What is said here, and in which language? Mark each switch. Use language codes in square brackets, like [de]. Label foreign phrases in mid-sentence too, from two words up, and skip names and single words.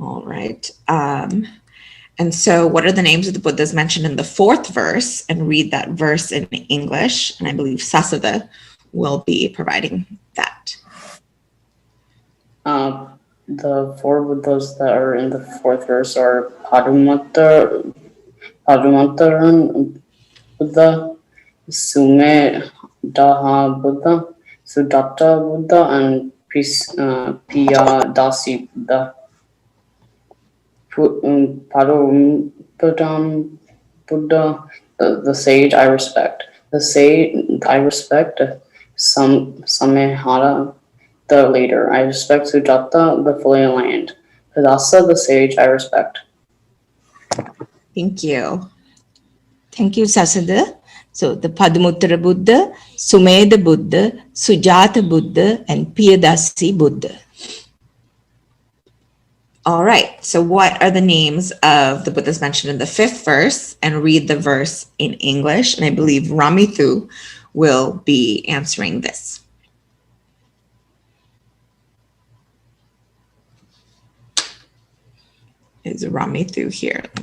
[en] All right. And so what are the names of the Buddhas mentioned in the fourth verse? And read that verse in English. And I believe Sasada will be providing that. The four Buddhas that are in the fourth verse are Padumataran Buddha, Sumedaha Buddha, Sudatta Buddha, and Piyadasi Buddha. Padum Buddha, the sage I respect. The sage I respect Samehara, the leader. I respect Sujatta, the filial land. Padasa, the sage I respect. Thank you. Thank you, Sasada. So the Padumuttara Buddha, Sumeda Buddha, Sujata Buddha, and Piyadasi Buddha. All right. So what are the names of the Buddhas mentioned in the fifth verse? And read the verse in English. And I believe Ramithu will be answering this. Is Ramithu here?